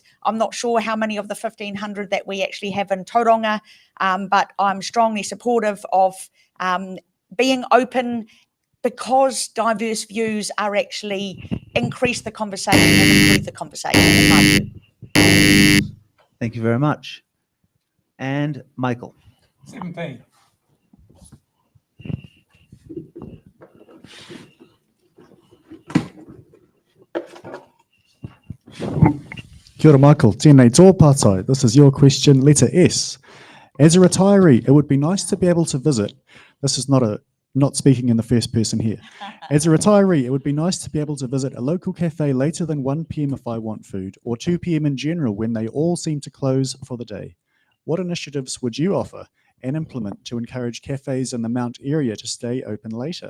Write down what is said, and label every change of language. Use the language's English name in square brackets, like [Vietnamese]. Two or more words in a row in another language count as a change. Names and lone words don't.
[English] I'm not sure how many of the 1,500 that we actually have in Tauranga, but I'm strongly supportive of being open, because diverse views are actually increase the conversation and improve the conversation, in my view. Thank you very much. And Michael. 17. [Māori] Kia ora, Michael. Tēnei tō pātai. [English] This is your question, letter S. As a retiree, it would be nice to be able to visit. This is not speaking in the first person here. As a retiree, it would be nice to be able to visit a local cafe later than 1 p.m. if I want food, or 2 p.m. in general when they all seem to close for the day. What initiatives would you offer and implement to encourage cafes in the Mount area to stay open later?